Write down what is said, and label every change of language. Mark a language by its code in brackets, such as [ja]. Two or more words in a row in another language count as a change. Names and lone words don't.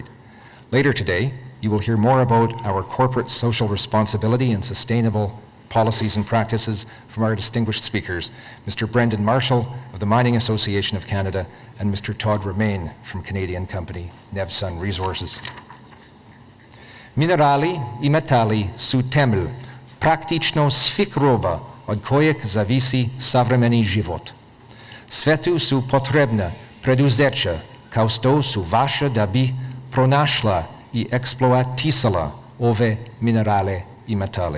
[en] Later today, you will hear more about our corporate social responsibility and sustainable policies and practices from our distinguished speakers, Mr. Brendan Marshall of the Mining Association of Canada and Mr. Todd Romain from Canadian company Nevsun Resources. [sr] Minerali I metali su temelj praktično svih roba od kojeg zavisi savremeni život. Svetu su potrebna preduzeća kao što su vaša da bi pronašla i eksploatisala ove minerale I metale.